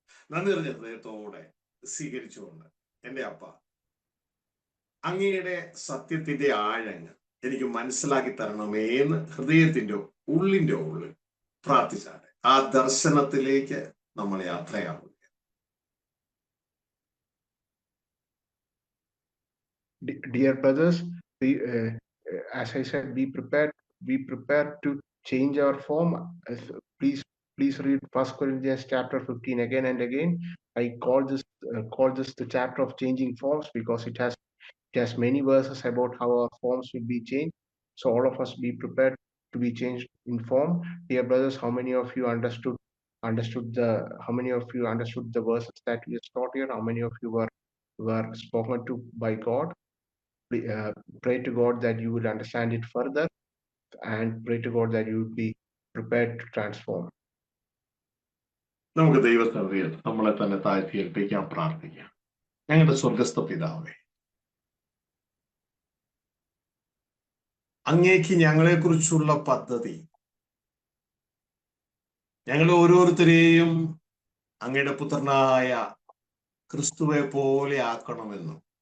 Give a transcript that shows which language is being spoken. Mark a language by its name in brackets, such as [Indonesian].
[Malayalam] നന്ദി നിറഞ്ഞ ഹൃദയത്തോടെ സ്വീകരിച്ചുകൊണ്ട്, എൻ്റെ അപ്പ, അങ്ങയുടെ സത്യത്തിന്റെ ആഴങ്ങൾ എനിക്ക് മനസ്സിലാക്കി തരണമേന്ന് ഹൃദയത്തിന്റെ ഉള്ളിന്റെ ഉള്ളിൽ പ്രാർത്ഥിച്ചാട്ടെ. ആ ദർശനത്തിലേക്ക് നമ്മൾ യാത്രയാവുക. [English] Dear brothers, as I said, be prepared to change our form. Please read 1 Corinthians chapter 15 again and again. I call this the chapter of changing forms, because it has many verses about how our forms will be changed. So all of us be prepared to be changed in form. Dear brothers, how many of you understood the verses that we have taught here? How many of you were spoken to by God? Pray to God that you will understand it further, and pray to God that you will be prepared to transform. [Malayalam] നമുക്ക് ദൈവസന്നിധിയിൽ നമ്മളെ തന്നെ താഴ്ത്തി ഏൽപ്പിക്കാൻ പ്രാർത്ഥിക്കാം. ഞങ്ങളുടെ സ്വർഗസ്ഥ പിതാവേ, അങ്ങേക്ക് ഞങ്ങളെ കുറിച്ചുള്ള പദ്ധതി ഞങ്ങൾ ഓരോരുത്തരെയും അങ്ങയുടെ പുത്രനായ ക്രിസ്തുവെ പോലെ ആക്കണമെന്നും,